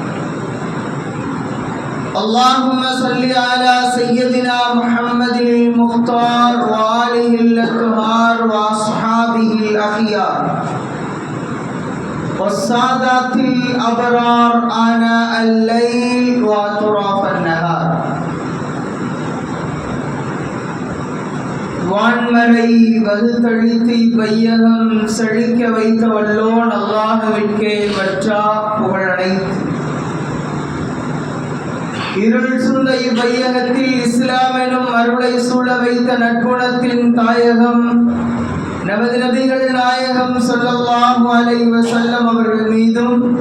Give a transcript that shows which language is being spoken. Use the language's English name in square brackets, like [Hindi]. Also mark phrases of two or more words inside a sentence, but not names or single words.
[Arabic] اللهم صل على سيدنا محمد المختار وآله الأطهار وأصحابه الأخيار والسادات الأبرار آناء الليل وأطراف النهار. [Tamil] வான்மறை வகுத்தழித்து வையகம் செழிக்க வைத்த வல்லோன் அல்லாஹ்விற்கே வற்றா புகழனைத்து. இருள் சூழ்ந்த இவ்வையகத்தில் இஸ்லாம் எனும் அருளை சூழ வைத்த நற்குணத்தின் தாயகம் நமது நபிகள் நாயகம் [Arabic] صلى الله عليه وسلم [Tamil] அவர்கள் மீதும்